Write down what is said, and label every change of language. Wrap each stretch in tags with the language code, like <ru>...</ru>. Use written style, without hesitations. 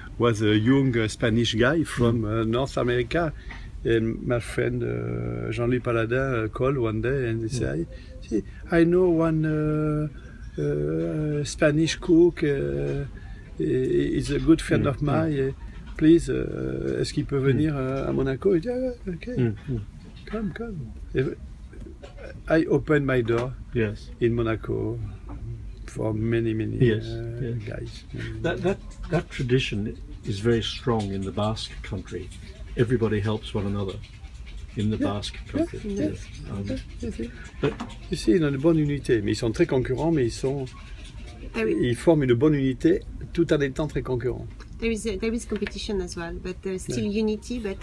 <en>was a young Spanish guy from North America. And my friend Jean-Louis Paladin called one day and he said, "See, I know one Spanish cook. He's a good friend of mine. Please,</en> <fr>est-ce qu'il peut venir à Monaco?"</fr> <en>He said, "Okay, come. I opened my door Yes. in Monaco for many Yes. guys. That tradition is very strong in the Basque country. Everybody helps one another in the Basque country. yeah. But</en> <fr>Ici, ils ont une bonne unité, mais ils sont très concurrents, mais ils forment une bonne unité tout en étant très concurrents.</fr> <en>There is competition as well, but there's still unity, but</en>